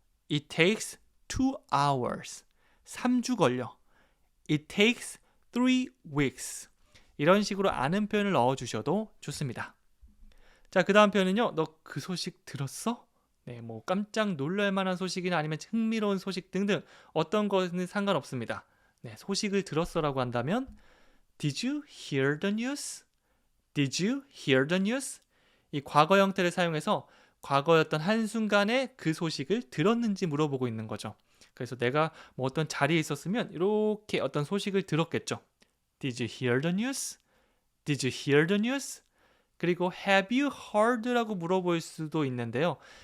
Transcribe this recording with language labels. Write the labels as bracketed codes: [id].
[en] It takes 2 hours. [ko] 3주 걸려. [en] It takes 3 weeks. [ko] 이런 식으로 아는 표현을 넣어주셔도 좋습니다. 자, 그 다음 표현은요. 너 그 소식 들었어? 네, 뭐 깜짝 놀랄 만한 소식이나 아니면 흥미로운 소식 등등 어떤 것은 상관없습니다. 네, 소식을 들었어라고 한다면 [en] Did you hear the news? Did you hear the news? [ko] 이 과거 형태를 사용해서 과거였던 한순간에 그 소식을 들었는지 물어보고 있는 거죠. 그래서 내가 뭐 어떤 자리에 있었으면 이렇게 어떤 소식을 들었겠죠. [en] Did you hear the news? Did you hear the news? [ko] 그리고 [en] have you heard [ko] 라고 물어볼 수도 있는데요.